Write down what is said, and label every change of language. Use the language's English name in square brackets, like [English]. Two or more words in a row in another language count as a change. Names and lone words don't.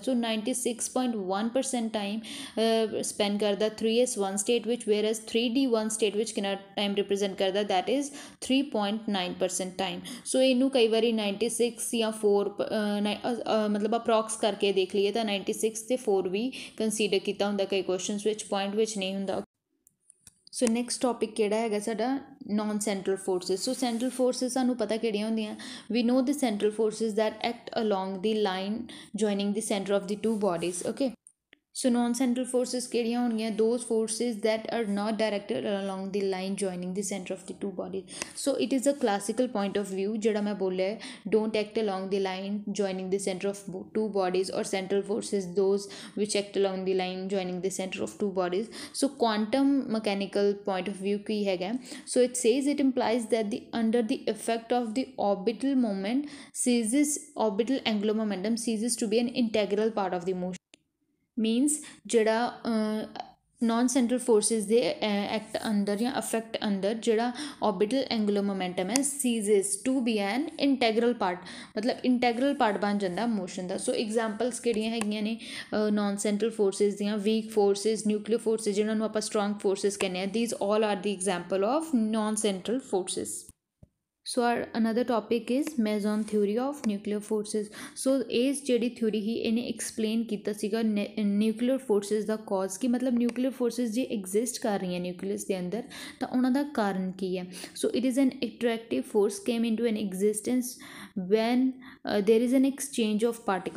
[Punjabi] ਸੋ 96.1% [English] time spend [Punjabi] ਕਰਦਾ 3s1 ਸਟੇਟ ਵਿੱਚ, [English] whereas [Punjabi] 3d1 ਸਟੇਟ ਵਿੱਚ ਕਿੰਨਾ ਟਾਈਮ ਰਿਪ੍ਰਜ਼ੈਂਟ ਕਰਦਾ, [English] that is 3.9% time. [Punjabi] ਸੋ ਇਹਨੂੰ ਕਈ ਵਾਰ 96 ਯਾ 4 ਮਤਲਬ ਅਪ੍ਰੌਕਸ ਕਰਕੇ ਦੇਖ ਲਈਏ ਤੋ 96 ਤੇ 4 ਭੀ ਕੰਸਿਡਰ ਕੀਤਾ ਹੁੰਦਾ ਕਈ ਕੁਐਸ਼ਚਨ ਵਿੱਚ, ਪੁਆਇੰਟ ਵਿੱਚ ਨਹੀਂ ਹੁੰਦਾ। ਸੋ ਨੈਕਸਟ ਟੌਪਿਕ ਕਿਹੜਾ ਹੈਗਾ ਸਾਡਾ [English] non central forces. [Punjabi] सो [English] central forces [Punjabi] ਸਾਨੂੰ ਪਤਾ ਕਿਹੜੀਆਂ ਹੁੰਦੀਆਂ, [English] We know the central forces that act along the line joining the centre of the two bodies. ओके, So non-central forces [Punjabi] ਕਿਹੜੀਆਂ ਹੋਣਗੀਆਂ? [English] Those forces that are not directed along the line joining the center of the two bodies. So it is a classical point of view [Punjabi] ਜਿਹੜਾ ਮੈਂ ਬੋਲਿਆ, [English] don't act along the line joining the center of two bodies, or central forces those which act along the line joining the center of two bodies. So quantum mechanical point of view [Punjabi] ਕੀ ਹੈਗਾ? [English] So it says it implies that under the effect of the orbital moment orbital angular momentum ceases to be an integral part of the motion. मीनस ਜਿਹੜਾ non central forces [Punjabi] ਦੇ ਐਕਟ ਅੰਦਰ ਯਾ ਅਫੈਕਟ ਅੰਦਰ [English] ਜਿਹੜਾ orbital angular momentum है ceases to be an integral part, [Hindi] मतलब इंटैगरल पार्ट बन जाता मोशन का। [English] So examples [Punjabi] ਕਿਹੜੀਆਂ ਹੈਗੀਆਂ ਨੇ [English] non central forces ਦੀਆਂ? weak forces, nuclear forces [Punjabi] ਜਿਨ੍ਹਾਂ ਨੂੰ ਆਪਾਂ [English] strong forces [Punjabi] ਕਹਿਨੇ ਹਾਂ, [English] These all are the example of non central forces. So our another topic is meson theory of nuclear forces. [Hindi] सो इस जी थ्योरी ही इन्हें एक्सप्लेन किया [English] न्यूक्लियर फोर्सिस [Hindi] का कॉज की, मतलब [English] न्यूक्लियर फोर्सिस [Hindi] जो एग्जिस्ट कर रही हैं न्यूक्लियस के अंदर, तो उन्होंने कारण की है। [English] So it is an attractive force came in to an existence when there is an exchange of particle.